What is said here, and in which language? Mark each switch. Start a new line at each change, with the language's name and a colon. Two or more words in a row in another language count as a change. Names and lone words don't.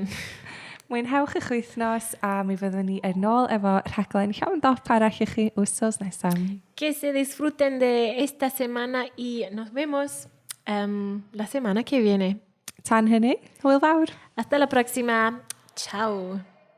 Welsh: Mwynhewch eich wythnos a mi fyddwn ni yn ôl efo rhaglen llawn dop arall I chi wsos nesaf.
Spanish: Que se disfruten de esta semana y nos vemos la semana que viene.
Welsh: Tan hynny, hwyl fawr.
Spanish: Hasta la próxima. Chao.